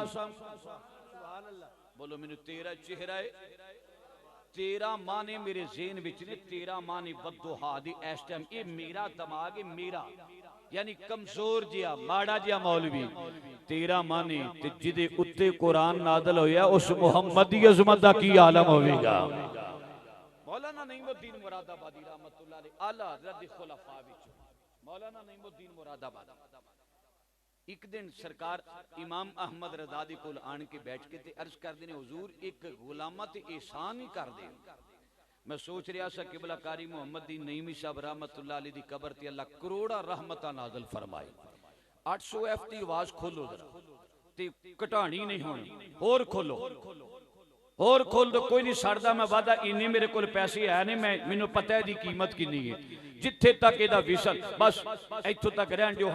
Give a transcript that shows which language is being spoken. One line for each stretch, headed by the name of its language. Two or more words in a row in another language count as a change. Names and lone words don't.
Punjabi: بولو مینوں تیرا چہرہ ہے، تیرا معنی میرے ذہن وچ نے، تیرا معنی والضحیٰ دی اس ٹائم یہ میرا دماغ ہے، میرا یعنی کمزور جیا ماڑا جیا مولوی تیرا معنی تے جیدے اتے قرآن نازل ہویا اس محمد دی عظمت دا کی عالم ہووے گا. مولانا نعیم الدین مرادآبادی رحمۃ اللہ علیہ اعلیٰ حضرت دی خلفاء وچ مولانا نعیم الدین مرادآباد ایک دن سرکار امام احمد رضا دے کول آن کے بیٹھ کے تے عرض کردے نے حضور ایک غلاماں تے احسان ہی کر دے. میں سوچ رہا سا قبلہ قاری محمد دین نعیمی صاحب رحمۃ اللہ علیہ دی قبر تے اللہ کروڑاں رحمتاں نازل فرمائے. 800 F دی آواز کھولو ذرا تے گھٹانی نہیں ہونی، ہور کھولو ہور کھول دو، کوئی نہیں سڑدا. میں وعدہ انے میرے کول پیسے ہے نہیں، میں مینوں پتا ہے دی قیمت کنی ہے، جتھے تک ایدا وصال بس ایتھوں تک رہن دیو.